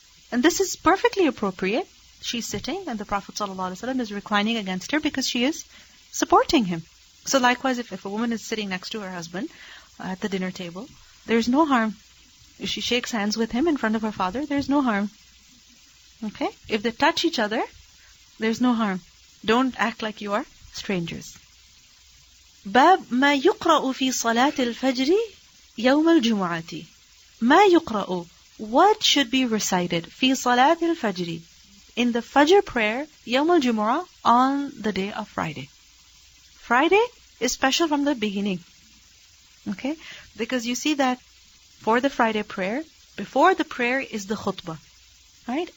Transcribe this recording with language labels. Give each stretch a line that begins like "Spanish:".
English: And this is perfectly appropriate. She's sitting and the Prophet ﷺ is reclining against her because she is supporting him. So likewise, if a woman is sitting next to her husband at the dinner table, there's no harm. If she shakes hands with him in front of her father, there's no harm. Okay? If they touch each other, there's no harm. Don't act like you are strangers.
Arabic: باب ما يقرأ في صلاة الفجر يوم الجمعة. ما يقرأ.
English: What should be recited
Arabic: في صلاة الفجر,
English: in the Fajr prayer
Arabic: يوم الجمعة,
English: on the day of Friday. Friday is special from the beginning. Okay? Because you see that for the Friday prayer, before the prayer is the khutbah. Right?